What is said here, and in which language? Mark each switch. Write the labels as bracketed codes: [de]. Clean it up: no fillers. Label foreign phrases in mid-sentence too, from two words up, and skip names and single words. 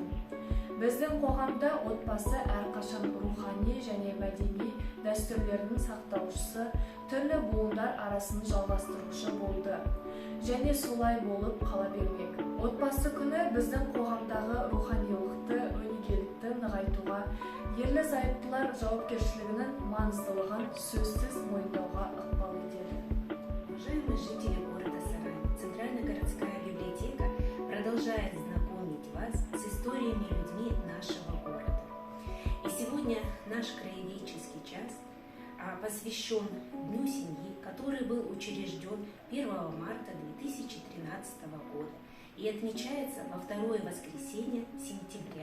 [kk] Біздің қоғамда отбасы әрқашан рухани және мәдени дәстүрлердің сақтаушысы, түрлі буындар арасын жалғастырушы болды. Және солай болып қала бермек. Отбасы күні біздің қоғамдағы руханилықты, өнегелікті нығайтуға, ерлі-зайыптылар жауапкершілігінің маңыздылығын сөзсіз мойындауға ықпал етеді. [ru] Уважаемые жители города Сарань, Центральная городская библиотека продолжает знакомить вас с историями людьми нашего города. И сегодня наш краеведческий час посвящен Дню семьи, который был учрежден 1 марта 2013 года и отмечается во второе воскресенье сентября.